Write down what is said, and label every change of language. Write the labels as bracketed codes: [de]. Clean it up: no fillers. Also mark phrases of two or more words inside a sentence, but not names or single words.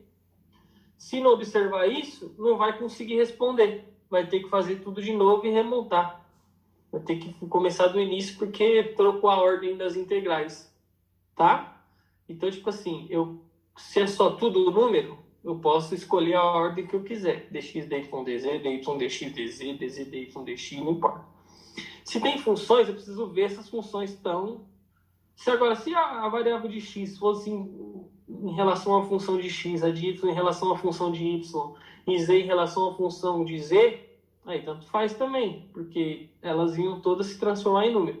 [pt] Se não observar isso, não vai conseguir responder. Vai ter que fazer tudo de novo e remontar. Vai ter que começar do início porque trocou a ordem das integrais. Tá? Então, tipo assim, se é só tudo número, eu posso escolher a ordem que eu quiser. dx, dy, dz, dy, dx, dz, dz, dy, dx, não importa. Se tem funções, eu preciso ver essas funções estão... Se a variável de x fosse em relação à função de x, a de y em relação à função de y, e z em relação à função de z, aí tanto faz também, porque elas iam todas se transformar em número.